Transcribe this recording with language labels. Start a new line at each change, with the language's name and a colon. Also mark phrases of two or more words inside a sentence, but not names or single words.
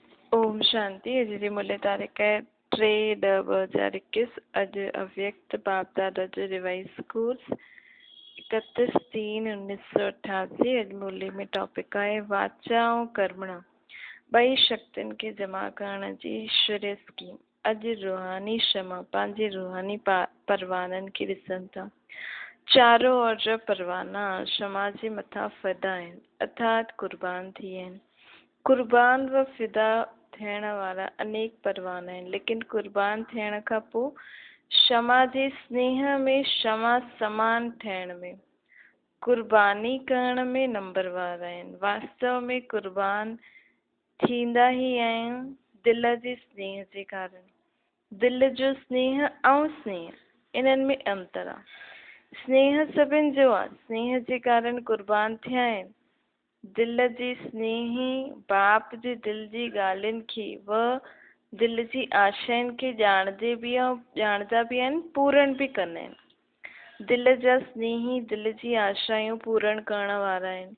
Sindhi: ओम शांति। अॼु जी मुल्ह तारीख़ आहे 3/10/2021। अॼु अव्यक्त बाप दादा जो रिवाइज कोर्स 31/3/1988। अॼु मुल्ह में टॉपिक आहे वाचा ऐं कर्मणा ॿई शक्तियुनि खे जमा करण जी ईश्वरीय स्कीम। अॼु रूहानी क्षमा पंहिंजे रूहानी परवाननि खे ॾिसनि था। चारों ओर जा परवाना क्षमा जे मथां फ़िदा आहिनि, अर्थात कुर्बान थी विया आहिनि। कुर्बान व फ़िदा थियण वारा अनेक परवाना आहिनि, लेकिन कुर्बान थियण खां पोइ क्षमा जे स्नेह में क्षमा समान ठहिण में कुर्बानी करण में नंबरवार आहिनि। वास्तव में कुर्बान थींदा ई आहियूं दिल जे स्नेह जे कारण। दिल जो स्नेह ऐं स्नेह इन्हनि में अंतर आहे। स्नेह सभिनि जो आहे, स्नेह जे कारण कुर्बान थिया आहिनि। दिल जी स्नेही बाप जे दिल जी ॻाल्हियुनि खे व दिल जी आशाउनि खे ॼाणंदा बि आहिनि, पूर्ण बि कंदा आहिनि। दिल जा स्नेही दिल जी आशायूं पूर्ण करण वारा आहिनि।